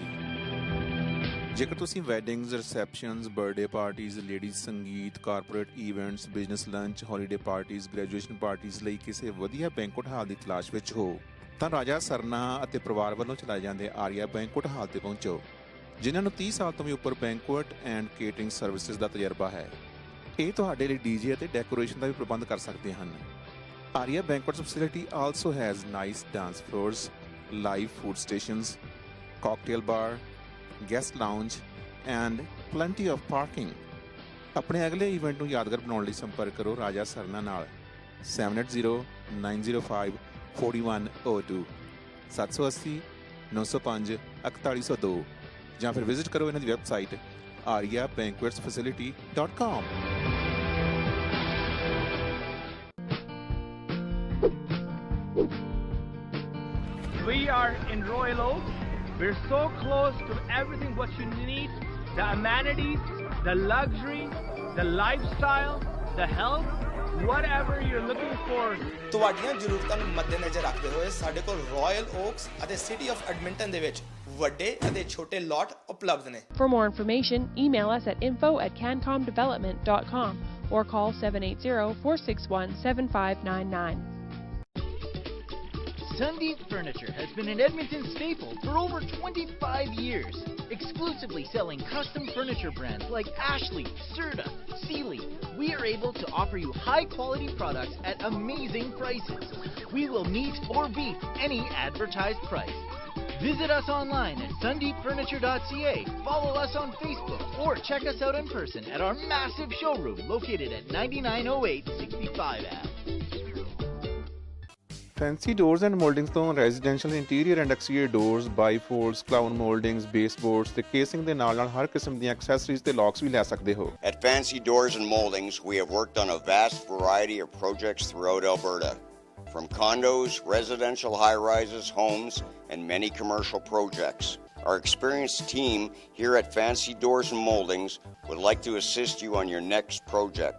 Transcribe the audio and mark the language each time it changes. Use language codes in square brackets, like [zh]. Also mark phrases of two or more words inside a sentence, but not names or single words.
[pa] ਜੇਕਰ ਤੁਸੀਂ [en] weddings, receptions, birthday parties, ladies sangeet, corporate events, business lunch, holiday parties, graduation parties [pa] ਲਈ ਕਿਸੇ ਵਧੀਆ [en] banquet hall [pa] ਦੀ ਤਲਾਸ਼ ਵਿੱਚ ਹੋ ਤਾਂ ਰਾਜਾ ਸਰਨਾ ਅਤੇ ਪਰਿਵਾਰ ਵੱਲੋਂ ਚਲਾਏ ਜਾਂਦੇ ਆਰੀਆ ਬੈਂਕੁਐਟ ਹਾਲ ਤੇ ਪਹੁੰਚੋ, ਜਿਨ੍ਹਾਂ ਨੂੰ 30 ਸਾਲ ਤੋਂ ਵੀ ਉੱਪਰ [en] banquet and catering services [pa] ਦਾ ਤਜਰਬਾ ਹੈ। ਇਹ ਤੁਹਾਡੇ ਲਈ ਡੀਜੇ ਅਤੇ ਡੈਕੋਰੇਸ਼ਨ ਦਾ ਵੀ ਪ੍ਰਬੰਧ ਕਰ ਸਕਦੇ ਹਨ। [en] Aria Banquets facility also has nice dance floors, live food stations, cocktail bar, guest lounge and plenty of parking। [pa] ਆਪਣੇ ਅਗਲੇ ਇਵੈਂਟ ਨੂੰ ਯਾਦਗਾਰ ਬਣਾਉਣ ਲਈ ਸੰਪਰਕ ਕਰੋ ਰਾਜਾ ਸਰਨਾ ਨਾਲ 7809054102 780 905 4102 ਜਾਂ ਫਿਰ ਵਿਜ਼ਿਟ ਕਰੋ ਇਹਨਾਂ ਦੀ ਵੈਬਸਾਈਟ ariabanquetsfacility.com। [en] We are in Royal Oak. We're so close to everything what you need, the amenities, the luxury, the lifestyle, the health, whatever you're looking for. [pa] ਤੁਹਾਡੀਆਂ ਜ਼ਰੂਰਤਾਂ ਨੂੰ ਮੱਦੇਨਜ਼ਰ ਰੱਖਦੇ ਹੋਏ ਸਾਡੇ ਕੋਲ ਰਾਇਲ ਓਕਸ ਅਤੇ ਸਿਟੀ ਆਫ ਐਡਮਿੰਟਨ ਦੇ ਵਿੱਚ ਵੱਡੇ ਅਤੇ ਛੋਟੇ ਲੋਟ ਉਪਲਬਧ ਨੇ। [en] For more information, email us at info@cancomdevelopment.com or call 780-461-7599. Sundeep Furniture has been an Edmonton staple for over 25 years, exclusively selling custom furniture brands like Ashley, Serta, Sealy. We are able to offer you high-quality products at amazing prices. We will meet or beat any advertised price. Visit us online at sundeepfurniture.ca, follow us on Facebook, or check us out in person at our massive showroom located at 9908 65 Ave. [pa] ਫੈਂਸੀ ਡੋਰਸ ਐਂਡ ਮੋਲਡਿੰਗਸ ਤੋਂ [en] residential interior and exterior doors, bifolds, crown moldings, baseboards [pa] ਤੇ ਕੇਸਿੰਗ ਦੇ ਨਾਲ-ਨਾਲ ਹਰ ਕਿਸਮ ਦੀਆਂ ਐਕਸੈਸਰੀਜ਼ ਤੇ ਲੌਕਸ ਵੀ ਲੈ ਸਕਦੇ ਹੋ। [en] At Fancy Doors and Moldings, we have worked on a vast variety of projects throughout Alberta, from condos, residential high-rises, homes, and many commercial projects. Our experienced team here at Fancy Doors and Moldings would like to assist you on your next project.